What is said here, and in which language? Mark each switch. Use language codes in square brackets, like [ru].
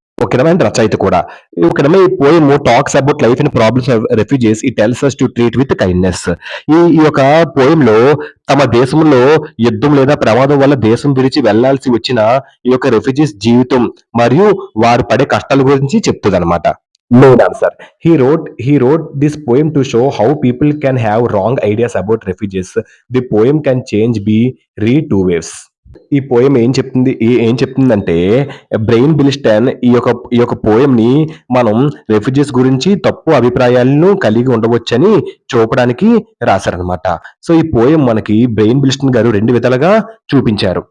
[te] ఓకేనా, అండ్ రచయిత కూడా. ఓకేనమ్మా, ఈ [en] Poem talks about life and problems of refugees. It tells us to treat with kindness. [te] ఈ యొక్క పోయంలో తమ దేశంలో యుద్ధం లేదా ప్రమాదం వల్ల దేశం విడిచి వెళ్లాల్సి వచ్చిన ఈ యొక్క రెఫ్యూజీస్ జీవితం మరియు వారు పడే కష్టాల గురించి చెప్తుంది అనమాట. [en] Main answer. He wrote this poem to show how people can have wrong ideas about refugees. The poem can change be read two ways. [te] ఈ పోయం ఏం చెప్తుందంటే బ్రెయిన్ బిల్స్టన్ ఈ యొక్క పోయం ని మనం రెఫ్యూజీస్ గురించి తప్పు అభిప్రాయాలను కలిగి ఉండవచ్చని చూపడానికి రాశారనమాట. సో ఈ పోయం మనకి బ్రెయిన్ బిల్స్టన్ గారు 2 విధాలుగా చూపించారు.